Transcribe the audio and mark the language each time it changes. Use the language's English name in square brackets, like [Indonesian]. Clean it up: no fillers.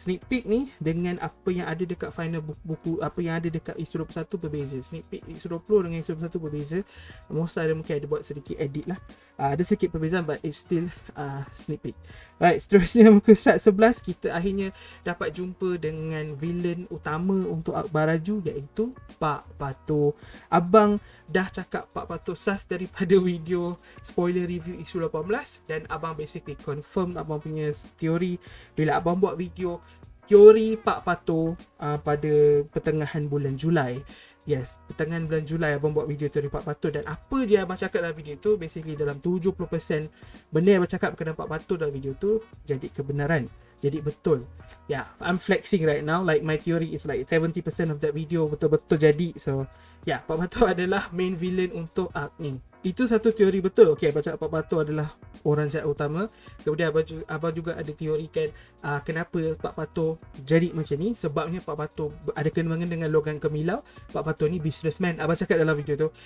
[Malay] Sneak peek ni dengan apa yang ada dekat final buku, apa yang ada dekat isu 21 berbeza. Sneak peek isu 20 dengan isu 21 berbeza. Most ada mungkin ada buat sedikit edit lah. Ada sedikit perbezaan, [English] but it's still sneak peek. [Malay] Right, seterusnya muka surat 11, kita akhirnya dapat jumpa dengan villain utama untuk Akbar Raju, iaitu Pak Pato. Abang dah cakap Pak Pato sas daripada video spoiler review isu 18, dan abang basically confirm abang punya teori bila abang buat video teori Pak Pato pada pertengahan bulan Julai. Yes, pertengahan bulan Julai abang buat video tu dari Pak Pato, dan apa je abang cakap dalam video tu, basically dalam 70% benda yang abang cakap berkenaan Pak Pato dalam video tu jadi kebenaran, jadi betul. [English] Yeah, I'm flexing right now, like my theory is like 70% of that video [Malay] betul-betul jadi. So yeah, Pak Pato adalah main villain untuk arc ni. Itu satu teori betul. Okay, abang cakap Pak Pato adalah orang jahat utama. Kemudian abang juga ada teorikan kenapa Pak Pato jadi macam ni. Sebabnya Pak Pato ada kena-mengena dengan Logan Kemilau. Pak Pato ni businessman, abang cakap dalam video tu.